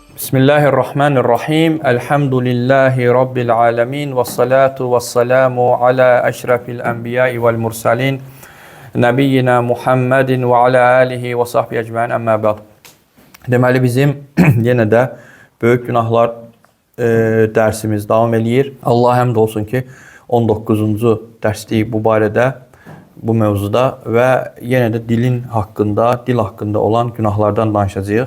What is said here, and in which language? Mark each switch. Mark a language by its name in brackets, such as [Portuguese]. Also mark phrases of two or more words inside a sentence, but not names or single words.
[Arabic] بسم الله الرحمن الرحيم. الحمد لله رب العالمين. والصلاة والسلام على أشرف الأنبياء والمرسلين. نبينا محمد وعلى آله وصحبه أجمعين أما بعد. [Azerbaijani] Deməli bizim yenə də böyük günahlar dərsimiz davam eləyir. Allah həmd olsun ki 19-cu dərslik bu barədə, bu mövzuda və yenə də dil haqqında olan günahlardan danışacağıq.